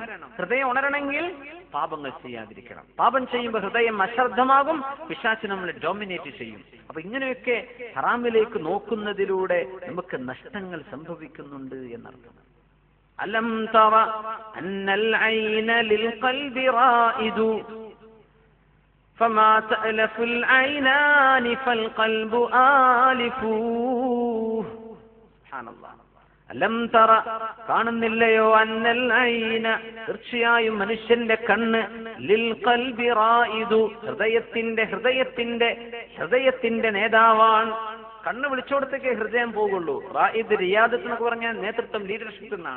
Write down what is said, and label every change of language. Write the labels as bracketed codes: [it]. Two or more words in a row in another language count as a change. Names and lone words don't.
[ml] ഹൃദയം ഉണരണമെങ്കിൽ പാപങ്ങൾ ചെയ്യാതിരിക്കണം. പാപം ചെയ്യുമ്പോൾ ഹൃദയം അശ്രദ്ധമാകും, പിശാച് നമ്മളെ ഡോമിനേറ്റ് ചെയ്യും. അപ്പൊ ഇങ്ങനെയൊക്കെ ഹറാമിലേക്ക് നോക്കുന്നതിലൂടെ നമുക്ക് നഷ്ടങ്ങൾ സംഭവിക്കുന്നുണ്ട് എന്നർത്ഥം. [ar] ألم تر أن العين للقلب رائد فما تألف العينان فالقلب آلف. سبحان الله. ألم تر, കാണുന്നില്ലയോ? أن العين, [ml] തീർച്ചയായും മനുഷ്യന്റെ കണ്ണ്, [ar] للقلب رائد, [ml] ഹൃദയത്തിന്റെ നേതാവാണ്. കണ്ണ് വിളിച്ചോടത്തേക്ക് ഹൃദയം പോകുള്ളൂ. [ar] رائد ريادة [ml] എന്നൊക്കെ പറഞ്ഞാൽ നേതൃത്വം, ലീഡർഷിപ്പ് എന്നാണ്.